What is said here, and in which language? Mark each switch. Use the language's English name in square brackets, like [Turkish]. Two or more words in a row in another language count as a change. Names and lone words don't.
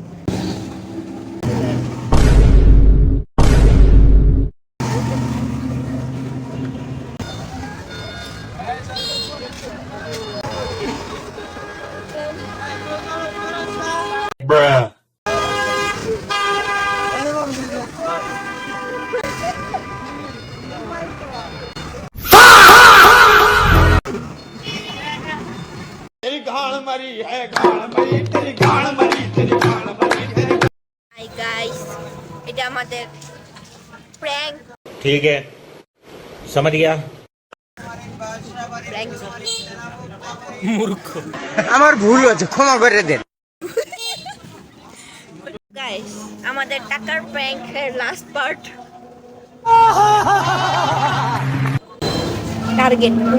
[English] Bruh. [Hindi] तेरी गाल मरी है गाल मरी तेरी गाल मरी तेरी गाल मरी [Bangla] হাই গাইস এটা আমাদের প্র্যাঙ্ক [Hindi] ठीक है समझ गया [Bangla] প্র্যাঙ্ক মূর্খ আমার ভুল হয়েছে ক্ষমা করে দেন গাইস আমাদের টাকার প্র্যাঙ্কের লাস্ট পার্ট টার্গেট উনি